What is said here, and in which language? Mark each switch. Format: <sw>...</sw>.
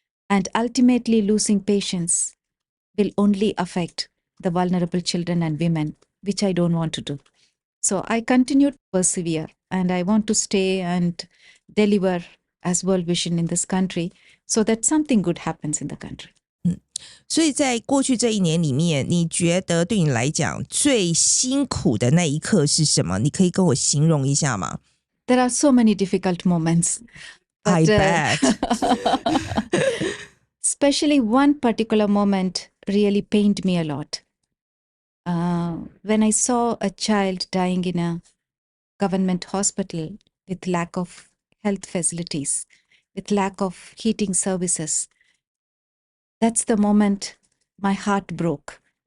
<en>And ultimately losing patience will only affect the vulnerable children and women, which I don't want to do. So I continue to persevere and I want to stay and deliver as World Vision in this country so that something good happens in the country.</en> <zh>所以在过去这1年里面，你觉得对你来讲最辛苦的那一刻是什么？你可以跟我形容一下吗？</zh> <en>There are so many difficult moments. I bet. Especially one particular moment really pained me a lot. When I saw a child dying in a government hospital with lack of health facilities, with lack of heating services, that's the moment my heart broke.</en>